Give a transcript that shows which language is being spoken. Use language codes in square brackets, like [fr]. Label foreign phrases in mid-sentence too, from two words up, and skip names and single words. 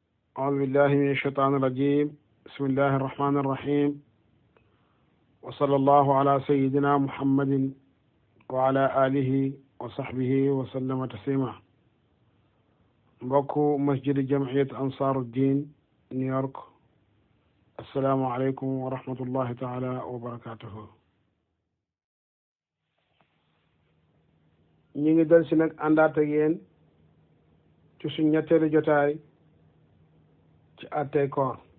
[ar] أعوذ بالله من الشيطان الرجيم بسم الله الرحمن الرحيم وصلى الله على سيدنا محمد وعلى آله وصحبه وسلم تسليما mbokku masjid jamiyat Ansaruddin New York السلام عليكم ورحمة الله تعالى وبركاته [wo] ñi ngi del si nag àndaat ak yéen ci suñ ñetteelu jotaay ci àttey koor